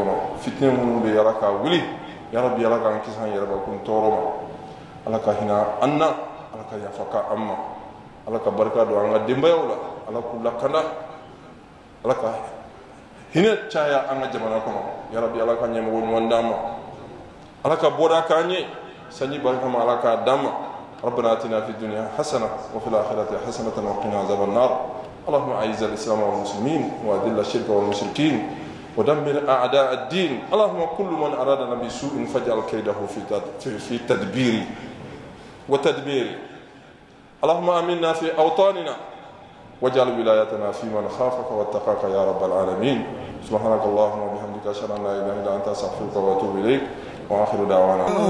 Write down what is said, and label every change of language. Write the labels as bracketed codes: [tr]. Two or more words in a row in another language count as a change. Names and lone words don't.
[bm] kɔnɔ fitinɛ minnu bɛ ala ka wuli yarabi ala k'an kisi an yɛrɛbakun tɔɔrɔ ma ala ka hinɛ an na ala ka yafa ka an ma ala ka barika don an ka denbayaw la ala k'u lakanda ala ka hinɛ caya an ka jamana kɔnɔ yarabi ala ka ɲɛmɔgɔ ɲuman d'an ma ala ka bɔda k'an ye sanji barika ma ala k'a d'an ma [ar] ربنا آتنا في الدنيا حسنة وفي الآخرة حسنة وقنا عذاب النار اللهم أعز الإسلام والمسلمين وأذل الشرك والمشركين ودمر أعداء الدين اللهم كل من أرادنا بسوء فاجعل كيده في تدبيره وتدميره اللهم آمنا في أوطاننا واجعل ولايتنا في من خافك واتقاك يا رب العالمين سبحانك اللهم وبحمدك أشهد أن لا إله إلا أنت أستغفرك وأتوب إليك وآخر دعوانا